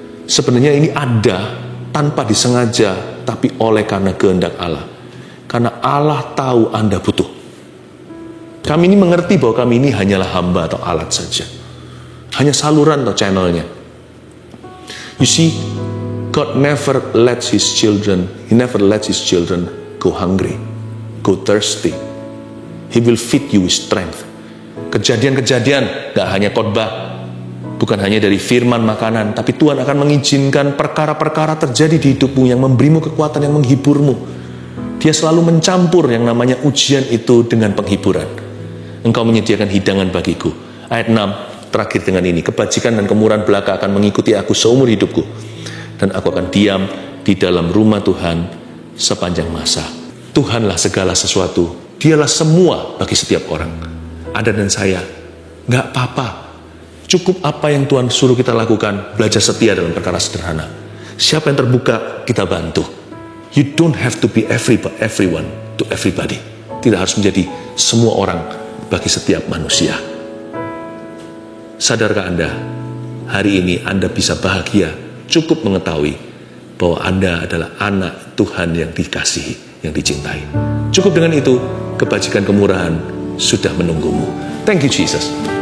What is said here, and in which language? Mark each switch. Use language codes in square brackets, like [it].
[id] Sebenarnya ini ada tanpa disengaja, tapi oleh karena kehendak Allah. Karena Allah tahu Anda butuh. Kami ini mengerti bahwa kami ini hanyalah hamba atau alat saja. Hanya saluran atau channelnya. [en] You see, God never lets His children, He never lets His children go hungry, go thirsty. He will feed you with strength. [id] Kejadian-kejadian, gak hanya khotbah, bukan hanya dari firman makanan, tapi Tuhan akan mengizinkan perkara-perkara terjadi di hidupmu yang memberimu kekuatan, yang menghiburmu. Dia selalu mencampur yang namanya ujian itu dengan penghiburan. Engkau menyediakan hidangan bagiku. Ayat 6, terakhir dengan ini, kebajikan dan kemurahan belaka akan mengikuti aku seumur hidupku, dan aku akan diam di dalam rumah Tuhan sepanjang masa. Tuhanlah segala sesuatu, Dialah semua bagi setiap orang. Anda dan saya, gak apa-apa, cukup apa yang Tuhan suruh kita lakukan, belajar setia dalam perkara sederhana. Siapa yang terbuka, kita bantu. [en] You don't have to be everyone to everybody. [id] Tidak harus menjadi semua orang bagi setiap manusia. Sadarkah Anda, hari ini Anda bisa bahagia, cukup mengetahui bahwa Anda adalah anak Tuhan yang dikasihi, yang dicintai. Cukup dengan itu, kebajikan kemurahan sudah menunggumu. [en] Thank you Jesus.